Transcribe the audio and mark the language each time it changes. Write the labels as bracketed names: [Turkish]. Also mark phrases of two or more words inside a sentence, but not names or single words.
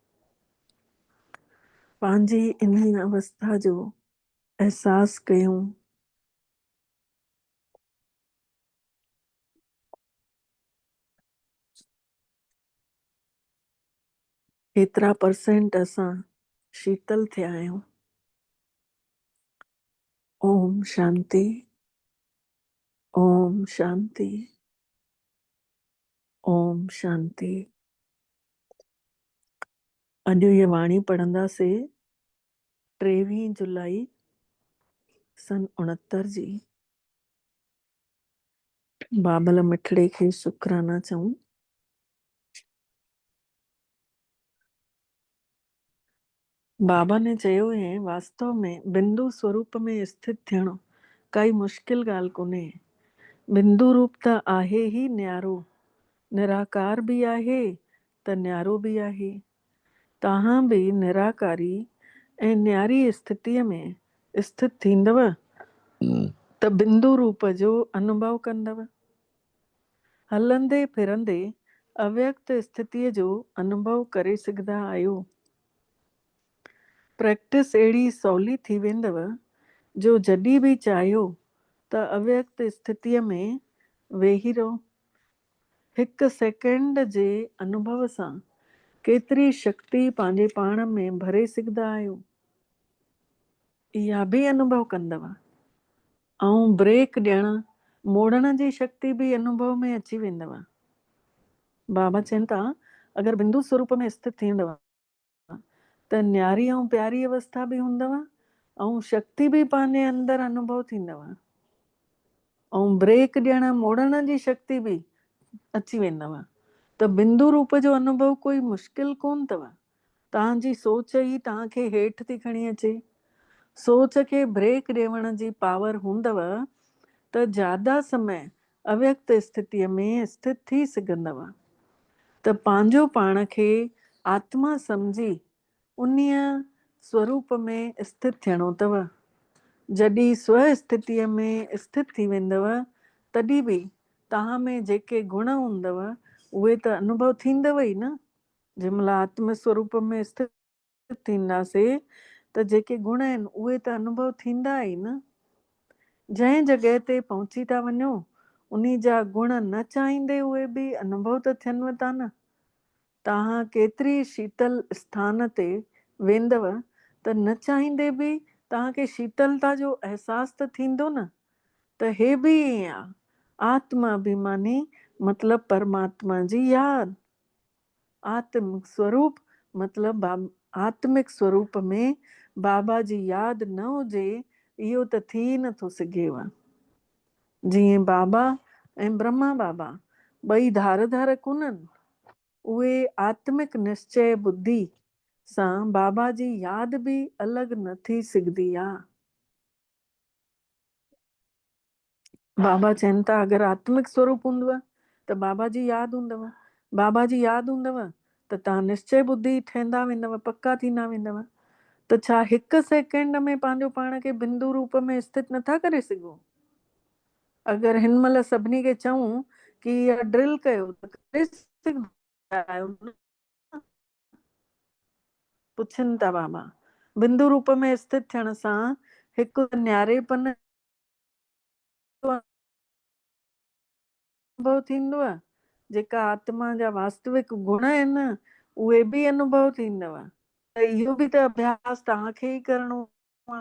[Sindhi] पंहिंजी इन अवस्था जो एहसास कयूं। एतिरा परसेंट असां शीतल थिया आहियूं। ओम शांति, ओम शांति, ओम शांति। अॼु ये वाणी पढ़ंदासीं 23 जुलाई सन 69 जी। बाबल मिठड़े खे शुकराना चऊं। बाबा ने चयो है, वास्तव में बिंदु स्वरूप में स्थित थियणो काई मुश्किल ॻाल्हि कोन्हे। बिंदु रूप त आहे ही न्यारो, निराकार बि आहे त न्यारो बि आहे। तव्हां बि निराकारी ऐं न्यारी स्थितीअ में स्थित थींदव त बिंदु रूप जो अनुभव कंदव। हलंदे फिरंदे अव्यक्त स्थितीअ जो अनुभव करे सघंदा आहियो। प्रैक्टिस अहिड़ी सवली थी वेंदव जो जॾहिं बि चाहियो त अव्यक्त स्थितीअ में वेही रहो। हिकु सेकेंड जे अनुभव सां केतिरी शक्ति पंहिंजे पाण में भरे सघंदा आहियो, इहा बि अनुभव कंदव। ऐं ब्रेक ॾियण मोड़ण जी शक्ति बि अनुभव में अची वेंदव। बाबा चवनि था, अगरि बिंदु स्वरूप में स्थित थींदव त न्यारी ऐं प्यारी अवस्था बि हूंदव ऐं शक्ति बि पंहिंजे अंदरि अनुभव थींदव। ऐं ब्रेक ॾियण मोड़ण जी शक्ति बि अची वेंदव। त बिंदु रूप जो अनुभव कोई मुश्किल कोन अथव। तव्हांजी सोच ई तव्हांखे हेठि थी खणी अचे। सोच खे ब्रेक ॾियण जी पावर हूंदव त ज्यादा समय अव्यक्त स्थितीअ में स्थित थी सघंदव। त पंहिंजो पाण खे आत्मा सम्झी उन्हीअ स्वरूप में स्थित थियणो अथव। जॾहिं स्व स्थितीअ में स्थित थी वेंदव तॾहिं बि तव्हां में जेके गुण हूंदव उहे त अनुभव थींदव ई न। जंहिंमहिल आत्म स्वरूप में स्थित थींदासीं त जेके गुण आहिनि उहे त अनुभव थींदा ई न। जंहिं जॻह ते पहुची था वञो उन्ही जा गुण न चाहींदे उहे बि अनुभव त थियनव था न। तव्हां केतिरी शीतल स्थान ते वेंदव त न चाहींदे बि तव्हांखे शीतलता जो अहसास त थींदो न। त हे बि ईअं आहे। आत्मा अभिमानी मतलब परमात्मा जी याद। आत्मिक स्वरूप मतलब आत्मिक स्वरूप में बाबा जी याद न हुजे इहो त थी नथो सघेव। जीअं बाबा ऐं ब्रह्मा बाबा ॿई धार धार कोन्हनि, उहे आत्मिक निश्चय बुद्धि सां बाबा जी याद बि अलॻि न थी सघंदी आहे। बाबा चवनि था अगरि आत्मिक स्वरूप हूंदव त बाबा जी याद हूंदव। बाबा जी याद हूंदव त तव्हां निश्चय बुद्धि ठहंदा वेंदव, पक्का थींदा वेंदव। त छा हिकु सेकेंड में पंहिंजो पाण खे बिंदु रूप में स्थित नथा करे सघो? अगरि हिन महिल सभिनी खे चऊं कि इहा ड्रिल कयो त करे सघंदा आहियो न? पुछनि था बाबा। बिंदु रूप में स्थित थियण सां हिकु न्यारेपन अनुभव थींदव। जेका आत्मा जा वास्तविक गुण आहिनि उहे बि अनुभव थींदव। त इहो बि त अभ्यास तव्हांखे ई करिणो आहे।